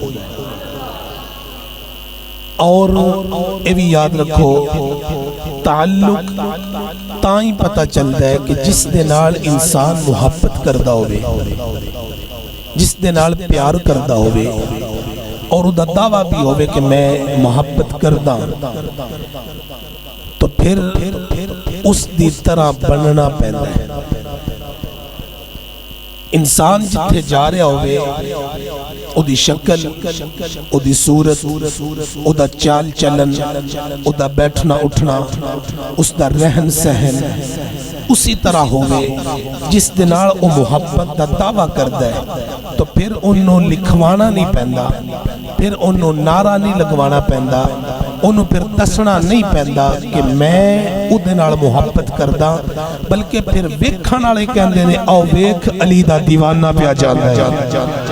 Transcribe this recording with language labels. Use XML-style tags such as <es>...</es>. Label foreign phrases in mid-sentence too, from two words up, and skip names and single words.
<ur>اور یہ بھی یاد رکھو</ur> <pa>تعلق تائیں پتہ چلتا ہے کہ جس دنال انسان محبت کردہ ہووے جس دنال پیار کردہ ہووے اور دا دعویٰ بھی ہووے کہ میں محبت کردہ تو پھر اس دی طرح بننا پہنتا ہے انسان جتھے جا رہا ہوئے او دی شکل او دی صورت او دا چال چلن او دا بیٹھنا اٹھنا اس دا رہن سہن اسی طرح ہوئے جس دنال او محبت دا دعویٰ کردہ ہے تو پھر انہوں لکھوانا نہیں پہندا پھر انہوں نعرہ نہیں لگوانا پہندا انہوں پھر دسنا نہیں پہندا کہ میں او دنال محبت کردہ بلکہ پھر ویکھن والے کہندے نے او ویکھ علی دا دیوانہ پہ جانا ہے</pa>